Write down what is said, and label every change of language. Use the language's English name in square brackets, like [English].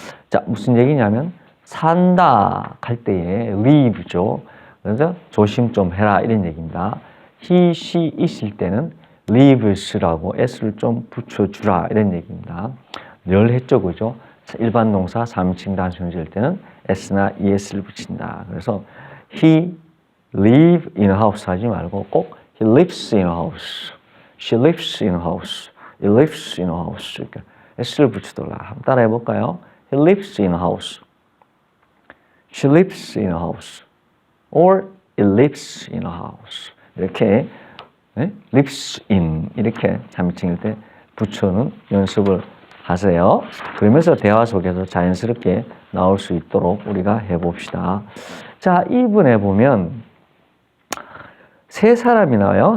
[Korean] 자, 무슨 얘기냐면 산다 할 때에 live죠. 그래서 조심 좀 해라 이런 얘기입니다. he, she 있을 때는 lives라고 s를 좀 붙여주라 이런 얘기입니다. 늘 했죠, 그죠? 일반 동사 3인칭 단수일 때는 s나 es를 붙인다. [English] 그래서 he live in a house [Korean] 하지 말고 꼭 [English] he lives in a house, she lives in a house, he lives in a house [Korean] 이렇게 s를 붙이더라. 한번 따라해 볼까요? [English] He lives in a house, she lives in a house, or it lives in a house. [Korean] 이렇게 [English] lives in [Korean] 이렇게 3인칭일 때 붙여는 연습을 하세요. 그러면서 대화 속에서 자연스럽게 나올 수 있도록 우리가 해봅시다. 자, 2번에 보면 세 사람이 나와요.